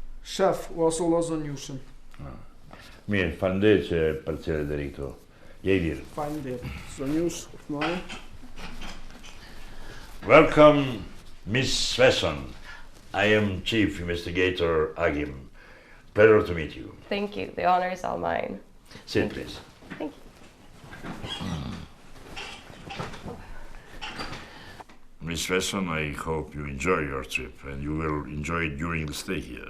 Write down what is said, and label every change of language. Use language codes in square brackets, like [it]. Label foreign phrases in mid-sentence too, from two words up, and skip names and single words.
[sq] Shef, u asolla zonjushën. Mirë, faleminderit që përcjellet deri këtu. Je i lirë. Faleminderit. Zonjush, Uthmani. [en] Welcome, Miss Svensson. I am Chief Investigator Agim. Pleasure to meet you. Thank you. The honor is all mine. Sit, please. Thank Miss Svensson, I hope you enjoy your trip and you will enjoy it during the stay here.